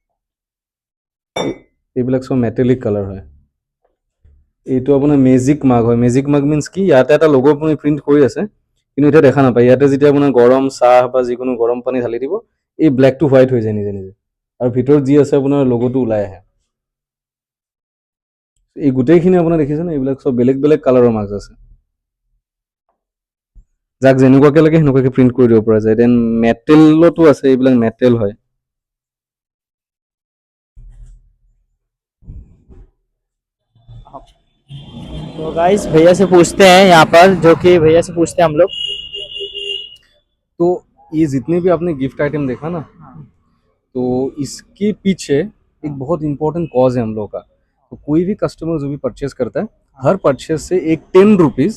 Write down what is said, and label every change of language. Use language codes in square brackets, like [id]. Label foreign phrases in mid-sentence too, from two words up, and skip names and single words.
[as] এইবিলাক চব [en] metallic color [as] হয় এইটো আপোনাৰ [en] magic mark [as] হয় [en] magic mark means [as] কি ইয়াতে এটা লগো আপুনি প্ৰিণ্ট কৰি আছে কিন্তু এতিয়া দেখা নাপায় ইয়াতে যেতিয়া আপোনাৰ গৰম চাহ বা যিকোনো গৰম পানী ঢালি দিব এই ব্লেকটো হোৱাইট হৈ যায় নিজে নিজে আৰু ভিতৰত যি আছে আপোনাৰ লগোটো ওলাই আহে এই গোটেইখিনি আপোনাৰ দেখিছেনে এইবিলাক চব বেলেগ বেলেগ কালাৰৰ মাৰ্কছ আছে যাক যেনেকুৱাকৈ লাগে সেনেকুৱাকৈ প্ৰিণ্ট কৰি দিব পৰা যায় দেন মেটেলতো আছে এইবিলাক মেটেল হয় [hi] तो गाइस भैया से पूछते हैं यहाँ पर जो कि भैया से पूछते हैं हम लोग तो ये जितने भी आपने [en] gift item [hi] देखा ना तो इसके पीछे एक बहुत [en] important cause [hi] है हम लोग का तो कोई भी कस्टमर जो भी परचेस करता है हर परचेस से एक 10 रुपीज